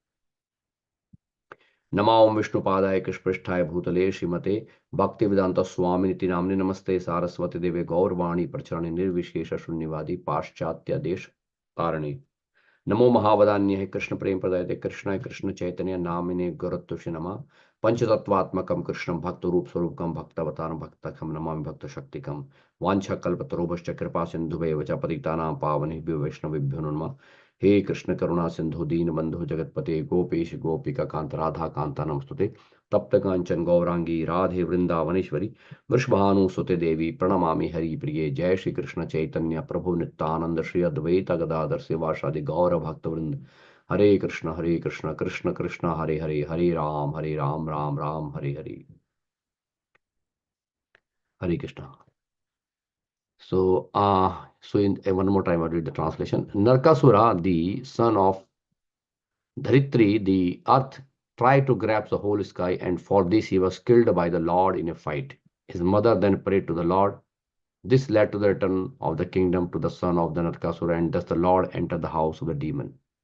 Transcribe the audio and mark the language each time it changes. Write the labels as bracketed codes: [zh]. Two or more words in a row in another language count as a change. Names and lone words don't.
[sa] नमा ओम विष्णुपादाय कृष्णपृष्ठाय भूतले श्रीमते भक्तिवेदांत स्वामी निति नामने नमस्ते सारस्वती देवे गौरवाणी प्रचरणे निर्विशेष शून्यवादी पाश्चात्य देश तारणे नमो महावदान्य कृष्ण प्रेम प्रदायते कृष्णाय कृष्ण चैतन्य नामिने गुरुत्वस्य नमः पंचतत्वात्मकं कृष्णं भक्त रूप स्वरूपकं भक्तवतारं भक्तकं नमामि भक्त शक्तिकं वांछा कल्पतरुभश्च कृपा सिन्धुभैव च पतितानां पावनेभ्यो वैष्णवेभ्यो नमः हे कृष्ण करुणा सिंधु दीन बंधु जगतपते गोपेश गोपिका कांत राधा कांता नमस्तुते तप्त कांचन गौरांगी राधे वृंदावनेश्वरी वृषभानुसुते देवी प्रणमामि हरि प्रिये जय श्री कृष्ण चैतन्य प्रभु नित्यानंद श्री अद्वैत गदाधर शिवासादि गौर भक्त वृंद हरे कृष्ण कृष्ण कृष्ण हरे हरे हरे राम राम राम हरे हरे हरे कृष्ण. [en] So in one more time, I'll read the translation. Narkasura, the son of Dharitri, the earth, tried to grab the whole sky, and for this he was killed by the Lord in a fight. His mother then prayed to the Lord. This led to the return of the kingdom to the son of the Narkasura, and thus the Lord entered the house of the demon.